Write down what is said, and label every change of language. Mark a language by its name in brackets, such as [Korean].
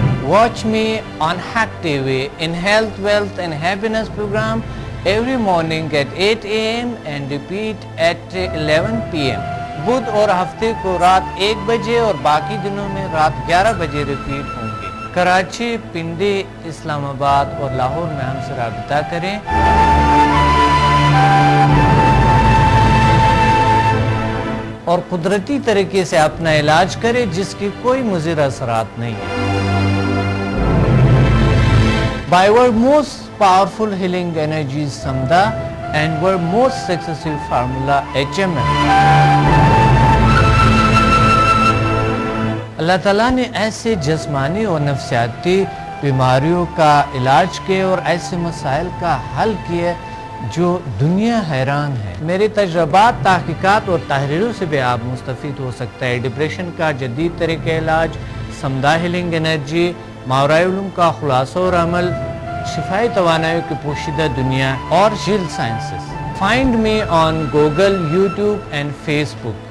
[English] Watch me on Hack TV in Health, Wealth and Happiness program every morning at 8 AM and repeat at 11 PM. [Urdu] بدھ اور ہفتے کو رات 1 بجے اور باقی دنوں میں رات 11 بجے ریپیٹ ہوں گے. کراچی، پنڈی، اسلام آباد اور لاہور میں ہم سے رابطہ کریں. اور قدرتی طریقے سے اپنا علاج کریں جس کی کوئی مضر اثرات نہیں ہیں. [English] By our most powerful healing energies Samda and our most successful formula HMM. [Urdu] اللہ تعالیٰ نے ایسے جسمانی اور نفسیاتی بیماریوں کا علاج کیا اور ایسے مسائل کا حل کیا جو دنیا حیران ہے۔ میرے تجربات، تحقیقات اور تحریروں سے بھی آپ مستفید ہو سکتا ہے۔ ڈپریشن کا جدید طریقہ علاج، سمدھا ہیلنگ انرجی، ماورائے علوم کا خلاصہ اور عمل، شفائی توانائی کی پوشیدہ دنیا اور jail sciences. [English] Find me on Google, YouTube and Facebook.